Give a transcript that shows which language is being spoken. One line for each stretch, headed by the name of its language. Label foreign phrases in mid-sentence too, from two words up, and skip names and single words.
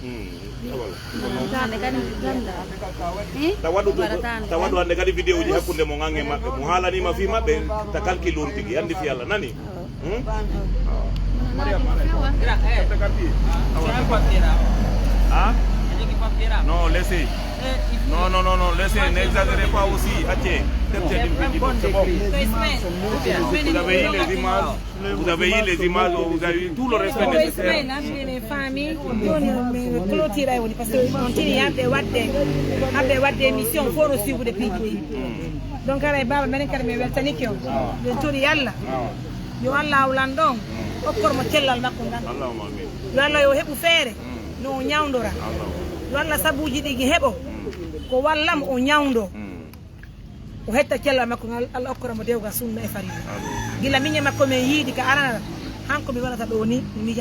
Fula: tawaɗu hande kadi vidéo ji hakkunde mo gange maɓɓe mo haalanima fi maɓɓe ta calcule on tigui andi fi Allah nani non
French: laissez non laissez n'exagérez pas aussi vous avez eu les images vous avez eu tout le respect nécessaire les familles clôture
Fula: woni
French: parce que
Fula: on tini abbe wadde émission faut no suivre
French: depuis donc
Fula: ala baba menen kadi me weltaniki o ben tori yalla yo Allah awlan ɗon okkormo cellal makko ngan
Arabic: اللهم آمين
Fula: yo Allah yo heɓu feere no o ñawdora yo Allah sabuji ɗi heɓo ko wallam o ñawdo o hetta cellal makko ngal Allah okkoramo dewga sunna e farina gila miñe makko men yiidi ka arana hanko mi waɗata ɗo ni mi mijanta